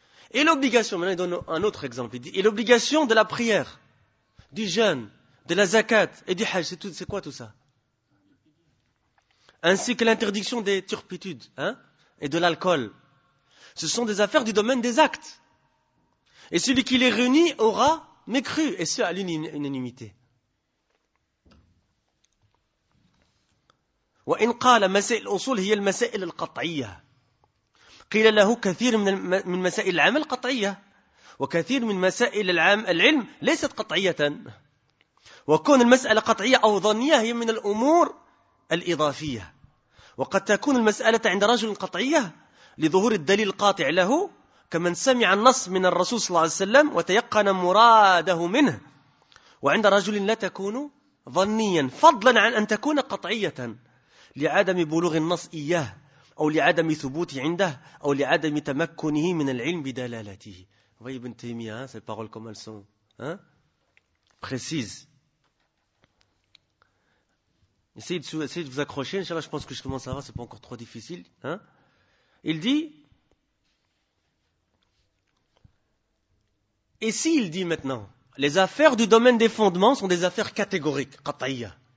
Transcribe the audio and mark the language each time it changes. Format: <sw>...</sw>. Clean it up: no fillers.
<fr>Et l'obligation, maintenant il donne un autre exemple, il dit, et l'obligation de la prière, du jeûne, de la zakat et du hajj, c'est quoi tout ça? Ainsi que l'interdiction des turpitudes, et de l'alcool. Ce sont des affaires du domaine des actes. Et celui qui les réunit aura mécru, et ce à l'unanimité.</fr> <ar>وإن قال مسائل الأصول هي المسائل القطعية. قيل له كثير من مسائل العمل قطعية. وكثير من مسائل العلم ليست قطعية. وكون المسألة قطعية أو ظنية هي من الأمور الإضافية. وقد تكون المسألة عند رجل قطعية لظهور الدليل القاطع له كمن سمع النص من الرسول صلى الله عليه وسلم وتيقن مراده منه وعند رجل لا تكون ظنيا فضلا عن أن تكون قطعية لعدم بلوغ النص إياه أو لعدم ثبوته عنده أو لعدم تمكنه من العلم بدلالته.</ar> <fr>Voyez Ibn Taymiyyah, ces paroles comme elles sont, précises. Essayez de vous accrocher, Inch'Allah, je pense que justement ça va, c'est pas encore trop difficile. Il dit, et s'il dit maintenant, les affaires du domaine des fondements sont des affaires catégoriques, qat'iyya.</fr>